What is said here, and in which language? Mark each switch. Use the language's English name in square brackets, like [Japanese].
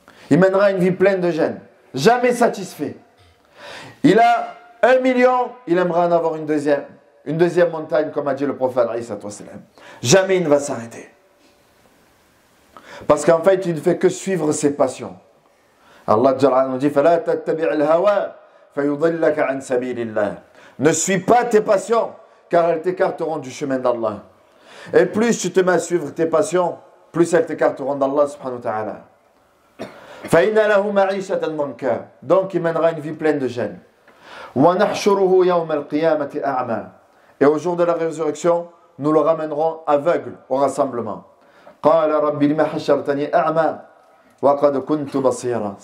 [French] Il mènera une vie pleine de gêne. Jamais satisfait. Il a 1 million, il aimerait en avoir une deuxième montagne, comme a dit le prophète. Jamais il ne va s'arrêter. Parce qu'en fait, il ne fait que suivre ses passions. Allah nous dit [Arabic] فَلَا تَتَّبِعِ الْهَوَى فَيُضِلَّكَ عَنْ سَبِيلِ اللَّهِ. [French] Ne suis pas tes passions, car elles t'écarteront du chemin d'Allah. Et plus tu te mets à suivre tes passions, plus elles t'écarteront d'Allah subhanahu wa ta'ala. [Arabic] فَإِنَّ لَهُ مَعِيشَةً ضَنْكًا. [French] Donc il mènera une vie pleine de gêne. [Arabic] وَنَحْشُرُهُ يَوْمَ الْقِيَامَةِ أَعْمَى. [French] Et au jour de la résurrection, nous le ramènerons aveugle au rassemblement. [Arabic] قَالَ رَبِّ لِمَ حَشَّرْتَنِي أَعْمَى وَقَدْ كُنْتُ بَصِيرًا.